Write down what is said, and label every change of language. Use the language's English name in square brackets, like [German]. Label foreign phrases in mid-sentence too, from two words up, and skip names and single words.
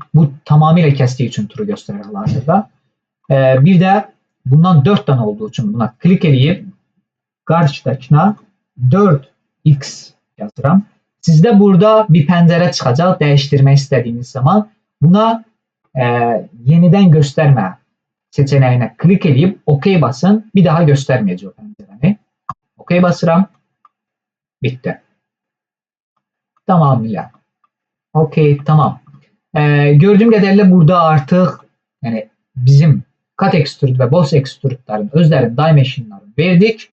[Azerbaijani] Bu tamamilə kəsdiyi üçün true göstərir hal-hazırda. Bir də bundan 4 dənə olduğu üçün buna klik eləyib qarşıdakına 4x yazıram. Sizdə burada bir pəncərə çıxacaq dəyişdirmək istədiyiniz zaman. [Turkish] Buna [Azerbaijani] yenidən göstərmə [Turkish] seçeneğine klik edip OK basın. Bir daha göstermeyecek pencereni. OK basıram. Bitti. Tamamıyla. OK, tamam. Gördüğüm kadarıyla burada artık yani bizim Cut Extrude ve Boss Extrude'ların özlerinin dimensionlarını verdik.